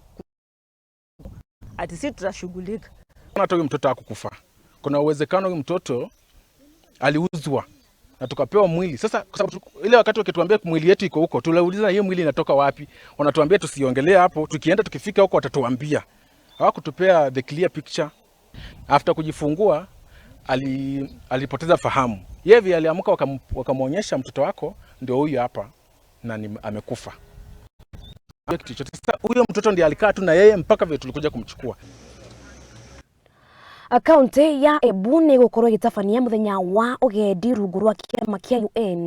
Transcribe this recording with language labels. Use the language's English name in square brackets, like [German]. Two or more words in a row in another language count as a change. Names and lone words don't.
[Swahili] Ati sisi tutashughulika. Hata huyu mtoto hakukufa. Kuna uwezekano huyu mtoto aliuzwa na tukapewa mwili. Sasa kwa sababu ile wakati wakituambia mwili yetu iko huko, tuliuliza hiyo mwili inatoka wapi? Wanatuambia tusiongelee hapo, tukienda tukifika huko watatuambia. Hawakutupea [English] the clear picture. [Swahili] After kujifungua alipoteza fahamu. Yeye aliamka wakamuonyesha mtoto wako ndio huyu hapa na amekufa. Sasa huyo mtoto ndiye alikaa tu na yeye mpaka vile tulikuja kumchukua. [Kikuyu] Kaunti ya Embu ni gukorwo igitabania muthenya wa ugendi rungu rwa kiama kia UN